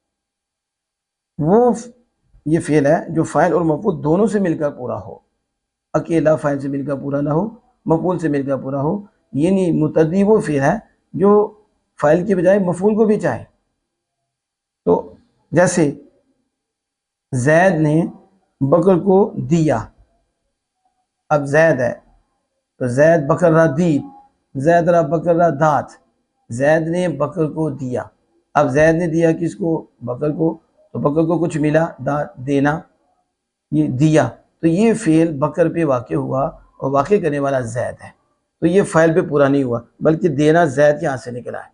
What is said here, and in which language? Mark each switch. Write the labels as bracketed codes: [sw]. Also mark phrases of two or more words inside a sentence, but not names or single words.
[ur] وہ یہ فعل ہے جو فاعل اور مفعول دونوں سے مل کر پورا ہو، اکیلا فاعل سے مل کر پورا نہ ہو، مفعول سے مل کر پورا ہو۔ یعنی متعدی وہ فعل ہے جو فاعل کی بجائے مفعول کو بھی چاہے۔ تو جیسے زید نے بکر کو دیا، اب زید ہے تو [fa] زید بکر را دید، زید را بکر را دات، [ur] زید نے بکر کو دیا۔ اب زید نے دیا کس کو؟ بکر کو، تو بکر کو کچھ ملا، دینا، یہ دیا، تو یہ فعل بکر پہ واقع ہوا اور واقع کرنے والا زید ہے، تو یہ فاعل پہ پورا نہیں ہوا بلکہ دینا زید کے ہاتھ سے نکلا ہے۔